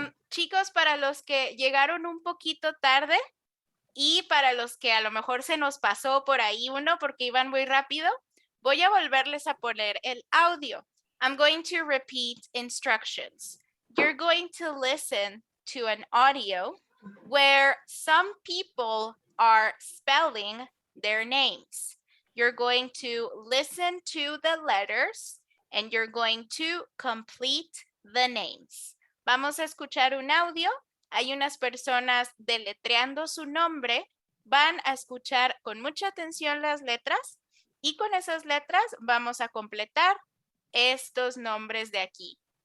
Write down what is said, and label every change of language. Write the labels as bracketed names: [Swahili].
[Spanish] Chicos, para los que llegaron un poquito tarde y para los que a lo mejor se nos pasó por ahí uno porque iban muy rápido, voy a volverles a poner el audio. [English] I'm going to repeat instructions. You're going to listen to an audio where some people are spelling their names. You're going to listen to the letters and you're going to complete the names. [Spanish] Vamos a escuchar un audio. Hay unas personas deletreando su nombre. Van a escuchar con mucha atención las letras y con esas letras vamos a completar estos nombres de aquí.